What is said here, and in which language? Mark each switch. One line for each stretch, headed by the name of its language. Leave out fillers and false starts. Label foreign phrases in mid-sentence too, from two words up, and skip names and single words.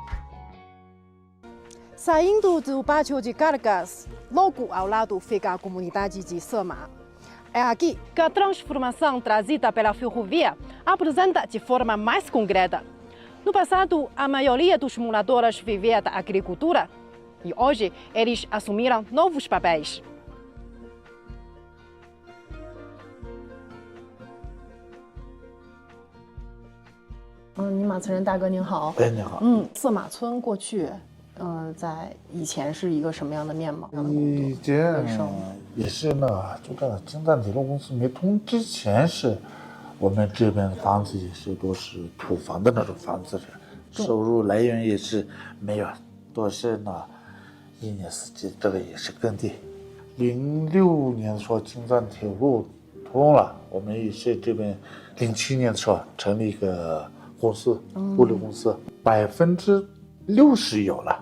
Portuguese: Saindo do pátio de cargas, logo ao lado fica a comunidade de Sema. É aqui que a transformação trazida pela ferrovia apresenta de forma mais concreta. No passado, a maioria dos moradores vivia da agricultura. E hoje, eles assumiram novos papéis.
Chinese: 色马村过去，在以前是一个什么样的面貌？以前也是那个，就这个京藏铁路公司没通之前是，我们这边的房子也是都是土房的那种房子，收入来源也是没有，都是那一年四季这个也是耕地。06年的时候京藏铁路通了，我们也是这边07年的时候成立一个公司，物流公司，60%有了。